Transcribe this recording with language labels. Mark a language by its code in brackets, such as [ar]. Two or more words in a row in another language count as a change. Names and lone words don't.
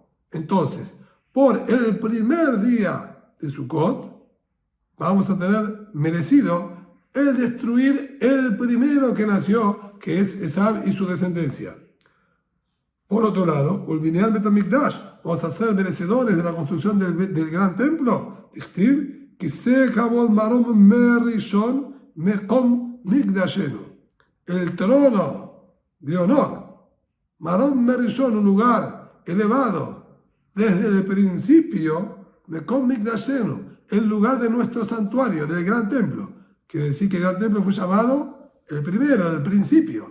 [es] Entonces, por el primer día de Sukkot, vamos a tener merecido el destruir el primero que nació, que es Esav y su descendencia. Por otro lado, [he] ולבנין בית המקדש, [es] vamos a ser merecedores de la construcción del gran templo. [he] דכתיב כסא כבוד מרום מראשון מקום מקדשנו. [es] El trono de honor, [he] מרום מראשון, [es] un lugar elevado, desde el principio, [he] מקום מקדשנו, [es] el lugar de nuestro santuario, del gran templo. Quiere decir que el gran templo fue llamado el primero, del principio.